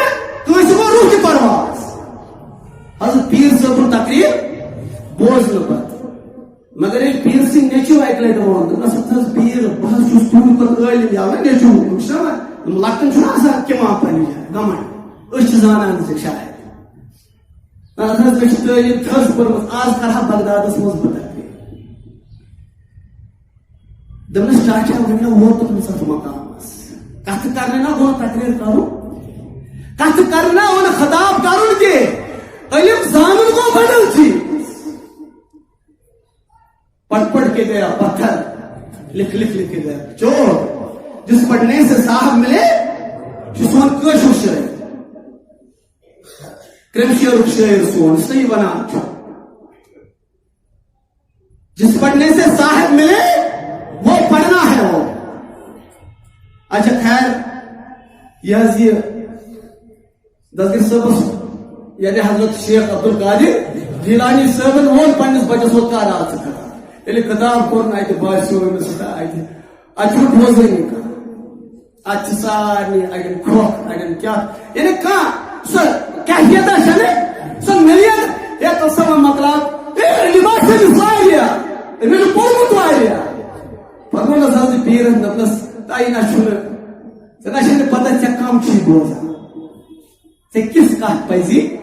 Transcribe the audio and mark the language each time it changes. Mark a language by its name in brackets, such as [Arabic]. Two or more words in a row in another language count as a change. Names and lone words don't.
[Kashmiri] کٲنٛسہِ گوٚو روح تہِ پرواز حضرت پیر صٲبُن تقریر بوزنہٕ پتہٕ مگر ییٚلہِ پیٖر سٕنٛدۍ نیٚچوٗ اکہِ لٹہِ ووٚن دوٚپنس ہتہٕ حظ پیٖر بہٕ حظ چھُس تُہنٛد کھۄتہٕ عٲلِم یا وۄنۍ نیٚچوٗ چھُنا لۄکٹٮ۪ن چھُنہ آسان کِما پننہِ جایہِ گمنڈ أسۍ چھِ زانان ژےٚ شاید اَتھ حظ مےٚ چھِ تعلیٖم تھٔز پٔرمٕژ آز کرٕہا بغدادس منٛز بہٕ تقریر دوٚپنس چاچا وۄنۍ نہ ووتُس اتھ مقامس کتھ کرنہٕ نہ گوٚو تقریر کرُن کتھ کرنہٕ نہ اوٚن خطاب کرُن کینٛہہ علم زانُن گوٚو بدل چیٖز [Urdu] پڑھ پڑھ کے گیا پتھر لکھ لکھ لکھ کے گیا چور جس پڑھنے سے صاحب ملے [Kashmiri] سون کٲشُر شٲعر کرمشیرُک شٲعر سون صحیح ونان چھُ [Urdu] جس پڑھنے سے صاحب ملے وہ پڑھنا ہے وہ اچھا خیر یہ [Kashmiri] حظ یہ دسگیر صٲبس [Urdu] یعنی [Kashmiri] حضرت شیخ عبد القادر جیلانی صٲبن ووٚن پننِس بچس ووٚن کر آز ژٕ خطاب ییٚلہِ خطاب کوٚر نہٕ اتہِ باسیو أمِس اتہِ چھُنہٕ بوزٲنی کانٛہہ اتہِ چھِ سارنٕے اڑٮ۪ن کھۄکھ اڑٮ۪ن کیٛاہ یعنی کانٛہہ سۄ کیفیتا چھنہٕ سۄ مِلیت ہے تصوُر مۄکلاو لِباس چھٔلِس واریاہ أمِس چھُ پوٚرمُت واریاہ پتہٕ ووٚننس حضرت پیٖرن دوٚپنس تۄہہِ نہ چھُنہٕ ژےٚ نہ چھےٚ نہٕ پتہ ژےٚ کم چھُے بوزان ژےٚ کِژھ کتھ پزی